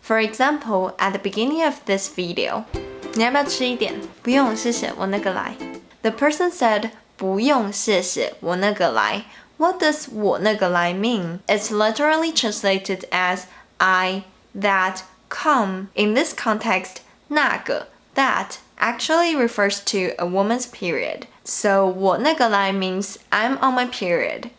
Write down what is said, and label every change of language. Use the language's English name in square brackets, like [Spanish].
[English] For example, at the beginning of this video, [Chinese] 你要不要吃一点？不用，谢谢，我那个来。 [English] The person said [Chinese] 不用，谢谢，我那个来。 [English] What does [Chinese] 我那个来 [English] mean? It's literally translated as I, that, come. In this context, 那个 that actually refers to a woman's period. So [Chinese] 我那个来 [English] means I'm on my period.